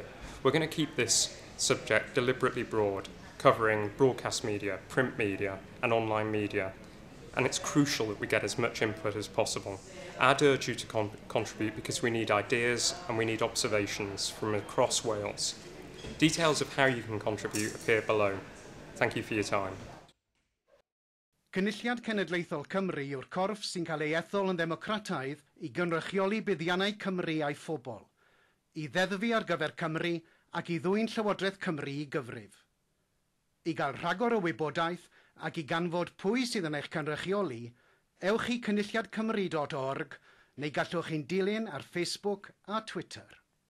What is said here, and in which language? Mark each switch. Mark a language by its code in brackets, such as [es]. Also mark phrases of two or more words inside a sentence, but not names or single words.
[en] We're going to keep this subject deliberately broad, covering broadcast media, print media and online media, and it's crucial that we get as much input as possible. I'd urge you to contribute because we need ideas and we need observations from across Wales. Details of how you can contribute appear below. Thank you for your time. [cy] Gynulliad Cenedlaethol Cymru yw'r corff sy'n cael ei ethol yn ddemocrataidd i gynrychioli buddiannau Cymru a'i phobl, i ddeddfu ar gyfer Cymru ac i ddwyn Llywodraeth Cymru i gyfrif. I gael rhagor o wybodaeth ac i ganfod pwy sydd yn eich cynrychioli, ewch i cynulliadcymru.org neu gallwch chi'n dilyn ar Facebook a Twitter.